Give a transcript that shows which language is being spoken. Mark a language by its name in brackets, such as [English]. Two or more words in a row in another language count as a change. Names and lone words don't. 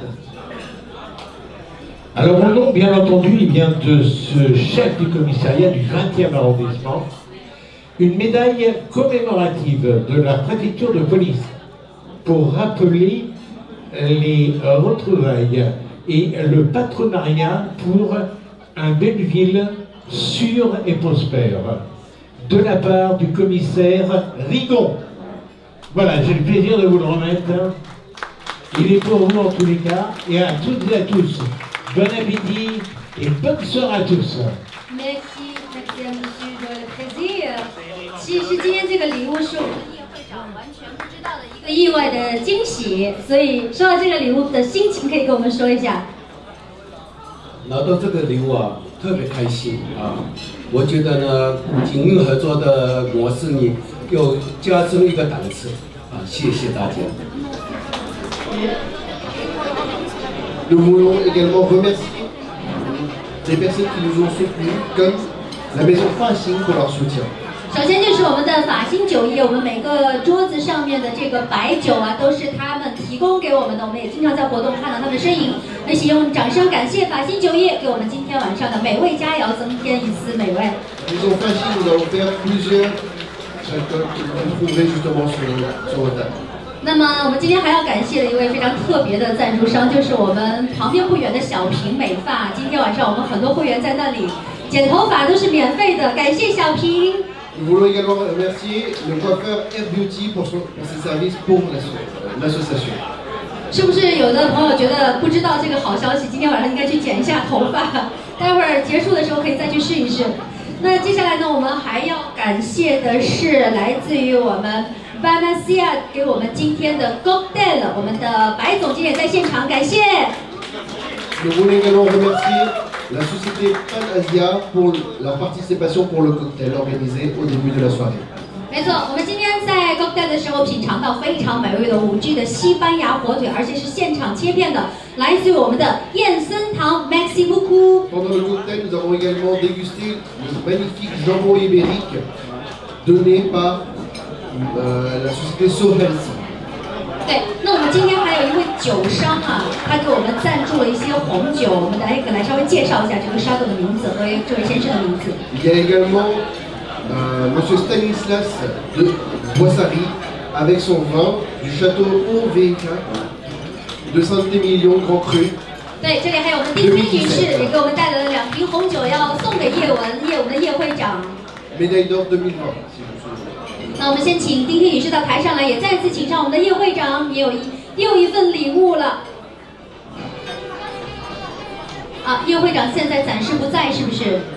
[French] Alors, mon nom, bien entendu, il vient de ce chef du commissariat du 20e arrondissement, une médaille commémorative de la préfecture de police pour rappeler les retrouvailles et le patronariat pour un Belleville sûr et prospère, de la part du commissaire Rigon. Voilà, j'ai le plaisir de vous le remettre. Il est pour vous en tous les cas, et à toutes et à tous. Bon appétit et bonne soirée à tous. Merci, merci à monsieur le président。 [Chinese] 其实今天这个礼物是我们的宴会长完全不知道的一个意外的惊喜，所以收到这个礼物的心情可以跟我们说一下。拿到这个礼物啊，特别开心啊！我觉得呢，警运合作的模式呢，又加深一个档次啊！谢谢大家。 [French] Nous voulons également remercier les personnes qui nous ont soutenus, comme la maison Faxing pour leur soutien. [Chinese] 首先就是我们的法兴酒业，我们每个桌子上面的这个白酒啊，都是他们提供给我们的，我们也经常在活动看到他们的身影。一起用掌声感谢法兴酒业给我们今天晚上的美味佳肴增添一丝美味。 [French] Maison Faxing, nous allons faire plusieurs alcools que vous trouverez justement sur votre table. [Chinese] 那么我们今天还要感谢的一位非常特别的赞助商，就是我们旁边不远的小平美发。今天晚上我们很多会员在那里剪头发都是免费的，感谢小平。 [French] Nous voulons également remercier le coiffeur Air Beauty pour ses services pour l'association. [Chinese] 是不是有的朋友觉得不知道这个好消息？今天晚上应该去剪一下头发，待会儿结束的时候可以再去试一试。那接下来呢，我们还要感谢的是来自于我们 Banasia 给我们今天的 cocktail， 我们的白总监也在现场，感谢。 [French] Nous voulons également remercier la société Panasia pour leur participation pour le cocktail organisé au début de la soirée. [Chinese] 没错，我们今天在 cocktail 的时候品尝到非常美味的5G 的西班牙火腿，而且是现场切片的，来自于我们的燕森堂 [French] Merci beaucoup。 Pendant le cocktail, nous avons également dégusté le magnifique jambon ibérique donné par la société Sohelsi. [Chinese] 对，那我们今天还有一位酒商啊，他给我们赞助了一些红酒，我们来稍微介绍一下这个沙狗的名字和这位先生的名字。 [French] Il y a également Monsieur Stanislas de Boissary avec son vin du château OVK de Saint-Émilion Grand Cru. [Chinese] 对，这里还有我们丁丁女士也给我们带来了2瓶红酒，要送给叶文，我们的叶会长。 [French] Médaille d'or 2020. [Chinese] 那我们先请丁丁女士到台上来，也再次请上我们的叶会长，也有一份礼物了。啊，叶会长现在暂时不在，是不是？